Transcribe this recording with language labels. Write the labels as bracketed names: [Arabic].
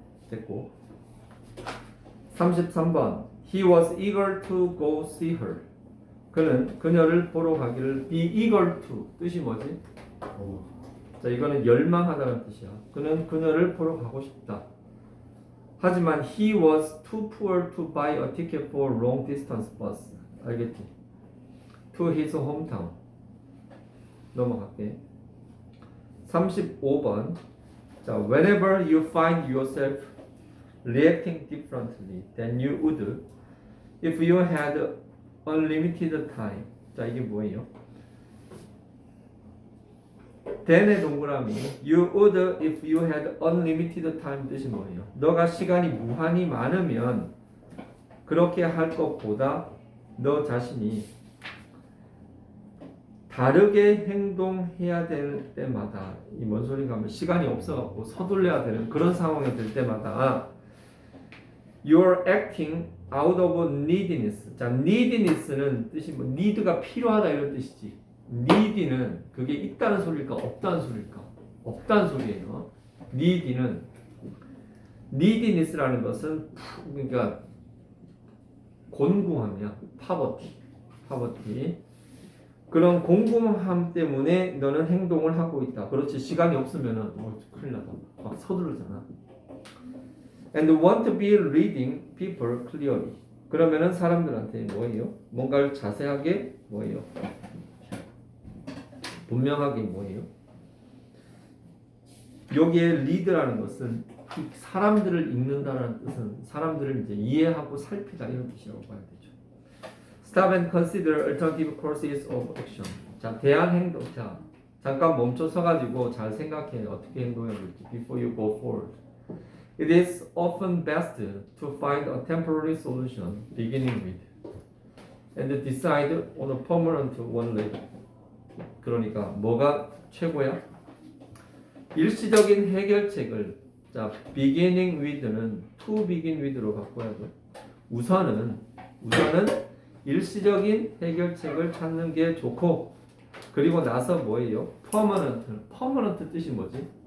[Korean] 됐고 33번 [English] He was eager to go see her. [Korean] 그는 그녀를 보러 가기를 [English] be eager to [Korean] 뜻이 뭐지? 자 이거는 열망하다는 뜻이야. 그는 그녀를 보러 가고 싶다. 하지만 [English] he was too poor to buy a ticket for long distance bus. [Korean] 알겠지? [English] To his hometown. [Korean] 넘어갈게. 35번. [English] 자, whenever you find yourself reacting differently than you would if you had unlimited time. [Korean] 자, 이게 뭐예요? [English] then의 동그라미 you would if you had unlimited time [Korean] 뜻이 뭐예요? 너가 시간이 무한히 많으면 그렇게 할 것보다 너 자신이 다르게 행동해야 될 때마다 이 뭔 소리인가 하면 시간이 없어갖고 서둘러야 되는 그런 상황이 될 때마다 [English] you're acting out of neediness. [Korean] 자, neediness는 뜻이 뭐 need가 필요하다 이런 뜻이지. need는 그게 있다는 소리일까 없다는 소리일까? 없다는 소리예요. neediness라는 것은 그러니까 곤궁함이야. [English] poverty. [Korean] 그런 곤궁함 때문에 너는 행동을 하고 있다. 그렇지. 시간이 없으면은 큰일 나다. 막 서두르잖아. [English] And want to be reading people clearly. [Korean] 그러면은 사람들한테 뭐예요? 뭔가를 자세하게 뭐예요? 분명하게 뭐예요? 여기에 lead라는 것은 사람들을 읽는다는 뜻은 사람들을 이제 이해하고 살피다 이런 뜻이라고 봐야 되죠. [English] Stop and consider alternative courses of action. [Korean] 자, 대안 행동. 자, 잠깐 멈춰 서가지고 잘 생각해. 어떻게 행동해야 될지. [English] Before you go forward. It is often best to find a temporary solution, beginning with, and decide on a permanent one later. [Korean] 그러니까 뭐가 최고야? 일시적인 해결책을 자, [English] beginning with [Korean] 는 [English] to begin with [Korean] 로 바꿔야 돼. 우선은 일시적인 해결책을 찾는 게 좋고, 그리고 나서 뭐예요? permanent 뜻이 뭐지?